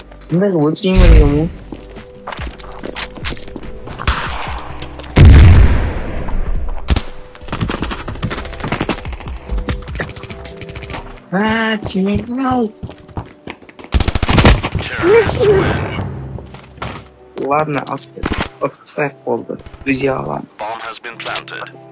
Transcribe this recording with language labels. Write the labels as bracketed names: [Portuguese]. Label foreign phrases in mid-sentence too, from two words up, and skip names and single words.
[Uzbek] Bunday o'taymi degamu. Ha, teammate. [Russian] Ладно, офсайд oldu. Друзья, ладно. [English] Bomb has been planted.